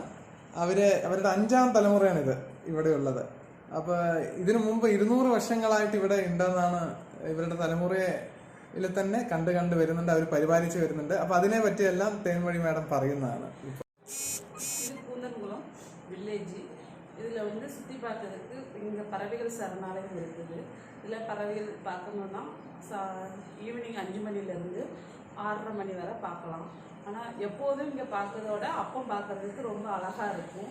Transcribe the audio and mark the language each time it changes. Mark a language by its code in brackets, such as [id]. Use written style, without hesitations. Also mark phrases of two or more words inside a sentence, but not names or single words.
[ml] അവരുടെ 5ാം തലമുറയാണിത് ഇവിടെ ഉള്ളത്. അപ്പോൾ ഇതിനു മുമ്പ് 200 വർഷങ്ങളായിട്ട് ഇവിടെ ഉണ്ടെന്നാണ് ഇവരുടെ തലമുറയിൽ തന്നെ കണ്ട് വരുന്നുണ്ട്, അവർ പരിപാലിച്ച് വരുന്നുണ്ട്. അപ്പോൾ അതിനെ പറ്റിയെല്ലാം തേൻമഴി മാഡം പറയുന്നതാണ്. [ta] கூந்தன்குளம் வில்லேஜ். இதில் வந்து சுற்றி பார்க்கறதுக்கு இங்கே பறவைகள் சரணாலயம் இருக்குது. இதில் பறவைகள் பார்க்கணுன்னா ஈவினிங் 5 மணிலேருந்து 6:30 மணி வரை பார்க்கலாம். ஆனால் எப்போதும் இங்கே பார்க்கறதோட அப்போ பார்க்கறதுக்கு ரொம்ப அழகாக இருக்கும்.